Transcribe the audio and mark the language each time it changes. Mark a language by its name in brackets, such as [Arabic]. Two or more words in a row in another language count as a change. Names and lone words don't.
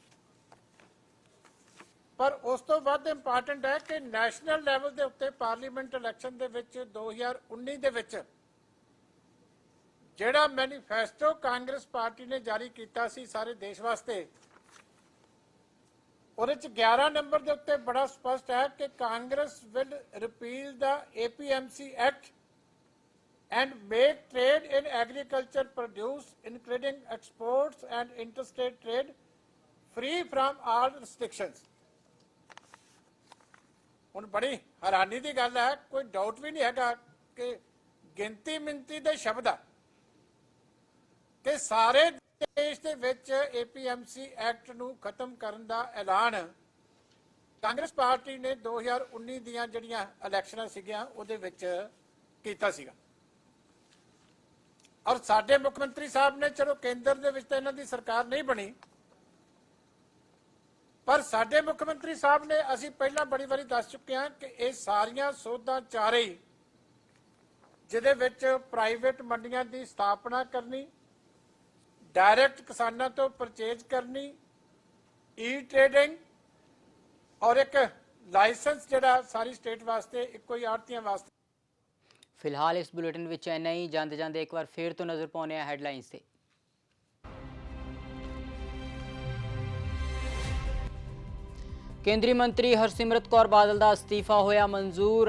[Punjabi] ਪਰ ਉਸ ਤੋਂ ਵੱਧ ਇੰਪੋਰਟੈਂਟ ਹੈ ਕਿ [English] national level [Punjabi] ਦੇ ਉੱਤੇ [English] parliament election [Punjabi] ਦੇ ਵਿੱਚ 2019 ਦੇ ਵਿੱਚ ਜਿਹੜਾ ਮੈਨੀਫੈਸਟੋ ਕਾਂਗਰਸ ਪਾਰਟੀ ਨੇ ਜਾਰੀ ਕੀਤਾ ਸੀ ਸਾਰੇ ਦੇਸ਼ ਵਾਸਤੇ, ਉਹਦੇ ਚ 11 ਨੰਬਰ ਦੇ ਉੱਤੇ ਬੜਾ ਸਪਸ਼ਟ ਹੈ ਕਿ [English] Congress will repeal the APMC act and make trade in agriculture produce, including exports and interstate trade, free from all restrictions. [Punjabi] ਹੁਣ ਬੜੀ ਹੈਰਾਨੀ ਦੀ ਗੱਲ ਹੈ, ਕੋਈ ਡਾਊਟ ਵੀ ਨਹੀਂ ਹੈਗਾ ਕਿ ਗਿਣਤੀ ਮਿੰਤੀ ਦੇ ਸ਼ਬਦ ਆ ਕਿ ਸਾਰੇ ਦੇਸ਼ ਦੇ ਵਿੱਚ APMC ਐਕਟ ਨੂੰ ਖਤਮ ਕਰਨ ਦਾ ਐਲਾਨ ਕਾਂਗਰਸ ਪਾਰਟੀ ਨੇ 2019 ਦੀਆਂ ਜਿਹੜੀਆਂ ਇਲੈਕਸ਼ਨਾਂ ਸੀਗੀਆਂ ਉਹਦੇ ਵਿੱਚ ਕੀਤਾ ਸੀਗਾ। ਔਰ ਸਾਡੇ ਮੁੱਖ ਮੰਤਰੀ ਸਾਹਿਬ ਨੇ, ਚਲੋ ਕੇਂਦਰ ਦੇ ਵਿੱਚ ਤਾਂ ਇਹਨਾਂ ਦੀ ਸਰਕਾਰ ਨਹੀਂ ਬਣੀ, ਪਰ ਸਾਡੇ ਮੁੱਖ ਮੰਤਰੀ ਸਾਹਿਬ ਨੇ, ਅਸੀਂ ਪਹਿਲਾਂ ਬੜੀ ਵਾਰੀ ਦੱਸ ਚੁੱਕੇ ਹਾਂ ਕਿ ਇਹ ਸਾਰੀਆਂ ਸੋਧਾਂ ਚਾਰੇ ਹੀ, ਜਿਹਦੇ ਵਿੱਚ ਪ੍ਰਾਈਵੇਟ ਮੰਡੀਆਂ ਦੀ ਸਥਾਪਨਾ ਕਰਨੀ, ਡਾਇਰੈਕਟ ਕਿਸਾਨਾਂ ਤੋਂ ਪਰਚੇਜ਼ ਕਰਨੀ, ਟ੍ਰੇਡਿੰਗ ਔਰ ਇੱਕ ਲਾਇਸੈਂਸ ਜਿਹੜਾ ਸਾਰੀ ਸਟੇਟ ਵਾਸਤੇ ਇੱਕੋ ਹੀ ਆੜ੍ਹਤੀਆਂ ਵਾਸਤੇ। ਫਿਲਹਾਲ ਇਸ ਬੁਲੇਟਿਨ ਵਿੱਚ ਇੰਨਾ ਹੀ। ਜਾਂਦੇ ਜਾਂਦੇ ਇੱਕ ਵਾਰ ਫਿਰ ਤੋਂ ਨਜ਼ਰ ਪਾਉਣੇ ਆਂ ਹੈੱਡਲਾਈਨਜ਼ ਤੇ। ਕੇਂਦਰੀ ਮੰਤਰੀ ਹਰਸਿਮਰਤ ਕੌਰ ਬਾਦਲ ਕਾ ਅਸਤੀਫਾ ਹੋਇਆ ਮਨਜ਼ੂਰ।